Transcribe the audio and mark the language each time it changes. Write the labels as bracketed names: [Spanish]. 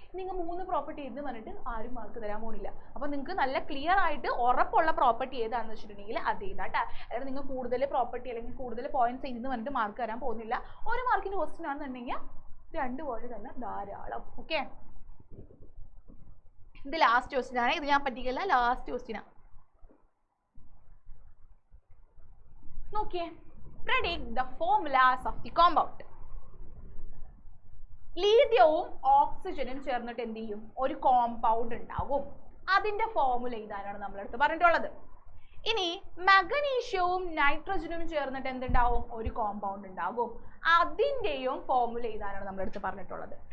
[Malayalam] നിങ്ങൾ 3 പ്രോപ്പർട്ടി എഴുതി പറഞ്ഞിട്ട് ആരും മാർക്ക് തരാൻ പോകുന്നില്ല. അപ്പോൾ നിങ്ങൾക്ക് നല്ല ക്ലിയർ ആയിട്ട് ഉറപ്പുള്ള പ്രോപ്പർട്ടി ഏതാണെന്ന് വെച്ചിട്ടുണ്ടെങ്കിൽ അത് എഴുതാട്ടാ. അതായത് നിങ്ങൾ കൂടുതൽ പ്രോപ്പർട്ടി അല്ലെങ്കിൽ കൂടുതൽ പോയിന്റ്സ് എഴുതി പറഞ്ഞിട്ട് മാർക്ക് തരാൻ പോകുന്നില്ല. 1 മാർക്കിന്റെ ക്വസ്റ്റ്യൻ ആണെന്നുണ്ടെങ്കിൽ 2 പോലെ തന്നെ ധാരാളം. ഓക്കെ, ഇത് ലാസ്റ്റ് ക്വസ്റ്റ്യൻ ആണ്. ഇത് ഞാൻ പറ്റിക്കല്ല, ലാസ്റ്റ് ക്വസ്റ്റ്യൻ ആണ്. നോക്കിയേ, [English] predict the formulas of the compound. [Malayalam] ലീഥിയവും ഓക്സിജനും ചേർന്നിട്ട് എന്ത് ചെയ്യും? ഒരു കോമ്പൗണ്ട് ഉണ്ടാവും. അതിന്റെ ഫോർമുല എഴുതാനാണ് നമ്മളടുത്ത് പറഞ്ഞിട്ടുള്ളത്. ഇനി മഗ്നീഷ്യവും നൈട്രജനും ചേർന്നിട്ട് എന്തുണ്ടാവും? ഒരു കോമ്പൗണ്ട് ഉണ്ടാകും. അതിന്റെയും ഫോർമുല എഴുതാനാണ് നമ്മളടുത്ത് പറഞ്ഞിട്ടുള്ളത്.